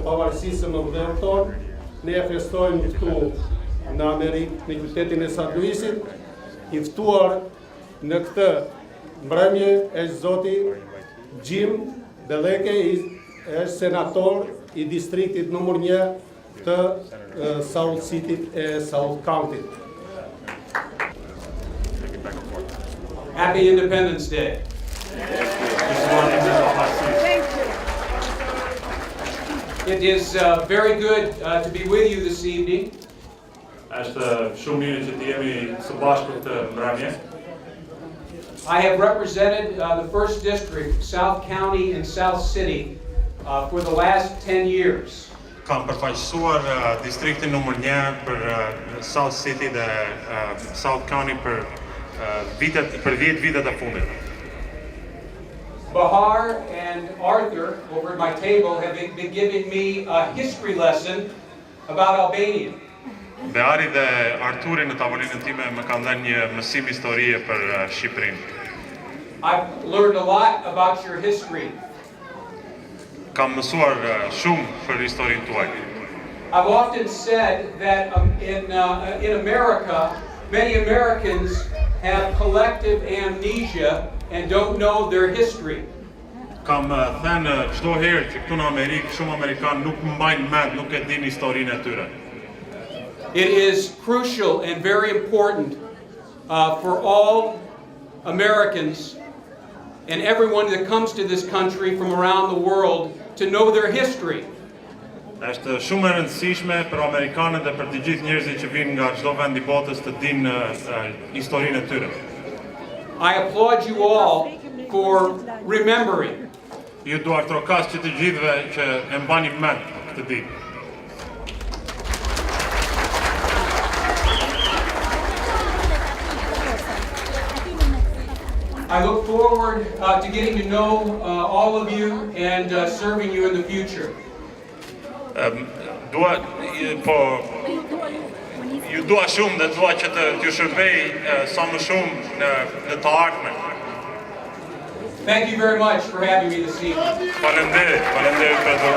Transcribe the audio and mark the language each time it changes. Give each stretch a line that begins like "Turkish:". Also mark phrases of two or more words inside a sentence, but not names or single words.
Albanian: pavarësisë në vëdhërë tonë, ne e festojmë këtu në Amerikë, në qytetin e Sant Luisit, i ftuar në këtë mbrëmje është zoti Jim Deleke, është senator i distriktit nëmër 1 të South City e South County.
English: Happy Independence Day. It is very good to be with you this evening.
Albanian: Është shumë mirë që të jemi së bashku këtë mbrëmje.
English: I have represented the 1st District, South County and South City for the last 10 years.
Albanian: Kam përfaqësuar distriktin nëmër 1 për South City dhe South County për 10 vitet e fundit.
English: Bahar and Arthur over at my table have been giving me a history lesson about Albania.
Albanian: Behari dhe Arturi në tavolinën time më kanë dhënë një mësim historie për Shqipërinë.
English: I've learned a lot about your history.
Albanian: Kam mësuar shumë për historinë tuaj.
English: I've often said that in America, many Americans have collective amnesia and don't know their history.
Albanian: Kam thënë çdo herë që këtu në Amerikë shumë amerikanë nuk mbajnë mend, nuk e dinë historinë e tyre.
English: It is crucial and very important for all Americans and everyone that comes to this country from around the world to know their history.
Albanian: Është shumë e rëndësishme për amerikanët dhe për të gjithë njerëzit që vinë nga çdo vend i botës të dinë historinë e tyre.
English: I applaud you all for remembering.
Albanian: Ju dua trokas që të gjithëve që e mbani mend këtë ditë.
English: I look forward to getting to know all of you and serving you in the future.
Albanian: Ju dua shumë dhe dua që t'ju shërbej sa më shumë në të ardhmen.
English: Thank you very much for having me this evening.
Albanian: Faleminderit